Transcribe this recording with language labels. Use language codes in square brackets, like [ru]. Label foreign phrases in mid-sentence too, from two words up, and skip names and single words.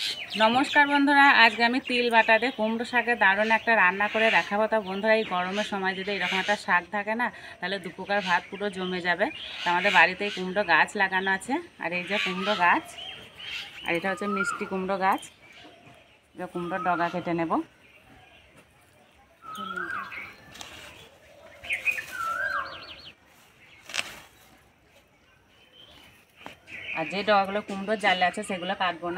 [bn] নমস্কার বন্ধুরা আজ কে তিল বাটা দিয়ে কুমড়ো শাকের দারুণ এক রান্না করে দেখাবো। তো বন্ধুরা এই গরমের সময় যে এরকম এক শাক থাকে না তাহলে দুপুরের ভাত পুরো জমে যাবে। তো আমাদের বাড়িতে কুমড়ো গাছ লাগানো আছে আর এই কুমড়ো গাছ আর এটা হচ্ছে মিষ্টি কুমড়ো গাছ। কুমড়োর ডগা কেটে নেব। আর যে ডগাগুলো কুমড়োর জালে আছে সেগুলো কাটবো না।